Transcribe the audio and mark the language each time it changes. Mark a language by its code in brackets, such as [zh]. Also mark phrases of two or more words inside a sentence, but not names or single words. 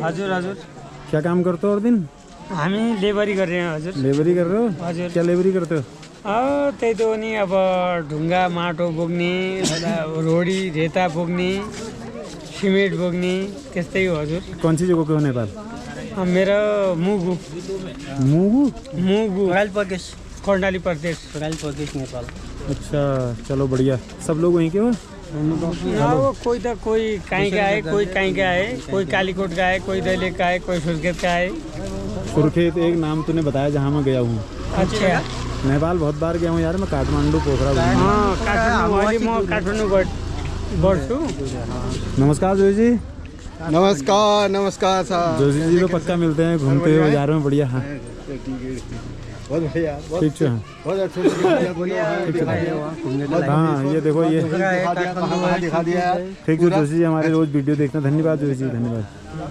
[ne] हजुर हजुर, [hi] क्या काम करते हो और दिन? हामी लेबरी कर रहे हैं हजुर। लेबरी कर रहे हो? [ne] हजुर। [hi] क्या लेबरी करते हो? [ne] त्यही त हो नि, अब ढुङ्गा माटो बोक्ने, रोडी रेता बोक्ने, सिमेन्ट बोक्ने, त्यस्तै हो हजुर। [hi] कौन सी जगह पे हो नेपाल? [ne] मेरो मुगु मुगु? मुगु प्रदेश, कर्णाली प्रदेश, प्रदेश नेपाल। [hi] अच्छा चलो बढ़िया। सब लोग वहीं के हो? अब कोई त कोई कहीं का है, कोई कहीं का है, कोई कालीकोट का है, कोई दैलेख का है, कोई सुर्खेत का है। सुर्खेत एक नाम तूने बताया जहाँ मैं गया हूँ। अच्छा, नेपाल बहुत बार गया हूँ यार मैं, काठमांडू, पोखरा। [ne] काठमाडौँ अहिले म काठमाडौँ गर्छु। [hi] नमस्कार जोशी जी। नमस्कार नमस्कार साहब। जोशी जी तो पक्का मिलते हैं घूमते हुए बाजार में, बढ़िया। हाँ बहुत बढ़िया, ठीक है। बहुत अच्छा। हाँ ये देखो ये दिखा दिया। ठीक है जोशी जी, हमारे रोज वीडियो देखना, धन्यवाद जोशी जी, धन्यवाद।